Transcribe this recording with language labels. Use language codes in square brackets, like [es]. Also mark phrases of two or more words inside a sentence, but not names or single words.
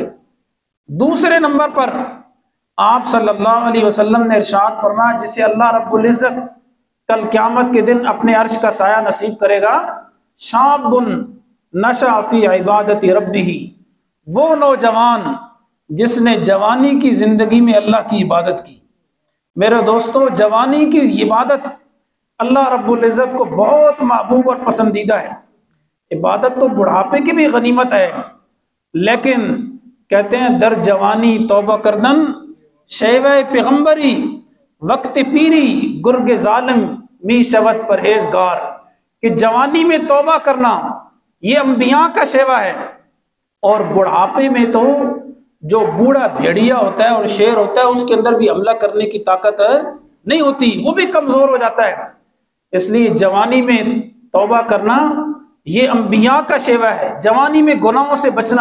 [ur] دوسرے نمبر پر آپ صلی اللہ علیہ وسلم نے ارشاد فرمایا جسے اللہ رب العزت کل قیامت کے دن اپنے عرش کا سایہ نصیب کرے گا، [ar] شاب نشأ فی عبادت ربہ، [ur] وہ نوجوان جس نے جوانی کی زندگی میں اللہ کی عبادت کی۔ میرے دوستو، جوانی کی عبادت اللہ رب العزت کو بہت محبوب اور پسندیدہ ہے۔ عبادت تو بڑھاپے کی بھی غنیمت ہے، لیکن کہتے ہیں [fa] در جوانی توبہ کردن شیوہ پیغمبری، وقت پیری گرگ ظالم می شود پرہیزگار، [ur] کہ جوانی میں توبہ کرنا یہ انبیاء کا شیوہ ہے، اور بڑھاپے میں تو جو بوڑھا بھیڑیا ہوتا ہے اور شیر ہوتا ہے اس کے اندر بھی حملہ کرنے کی طاقت نہیں ہوتی، وہ بھی کمزور ہو جاتا ہے۔ اس لیے جوانی میں توبہ کرنا یہ انبیاء کا شیوہ ہے، جوانی میں گناہوں سے بچنا۔